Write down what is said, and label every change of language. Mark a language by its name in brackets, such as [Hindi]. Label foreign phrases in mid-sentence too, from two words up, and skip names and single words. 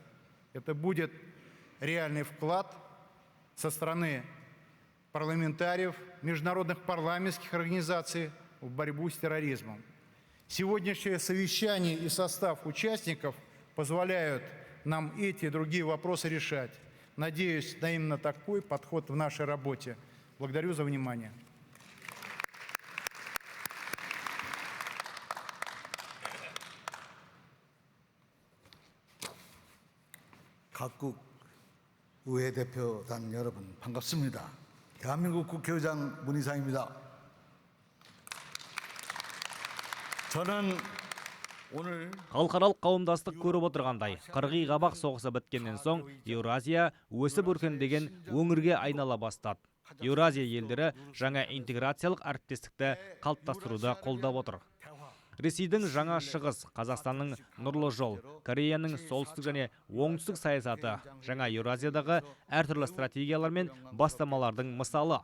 [Russian] Это будет реальный вклад со стороны парламентариев, международных парламентских организаций в борьбу с терроризмом. Сегодняшнее совещание и состав участников позволяют нам эти и другие вопросы решать. Надеюсь на именно такой подход в нашей работе. Благодарю за внимание. [Korean] 각국 의회 대표단 여러분 반갑습니다. 대한민국 국회의장 문희상입니다. 저는 오늘 [Kazakh] Халықаралық қауымдастық көріп отырғандай, қырғи қабақ соғысы біткеннен соң Еуразия өсіп өркендеген өңірге айнала бастады. Еуразия елдері жаңа интеграциялық әріптестікті қалыптастыруды қолдап отыр. Ресейдің жаңа шығыс, Қазақстанның нұрлы жол, Кореяның солтүстік және оңтүстік саясаты жаңа Еуразиядағы әртүрлі стратегиялар мен бастамалардың мысалы.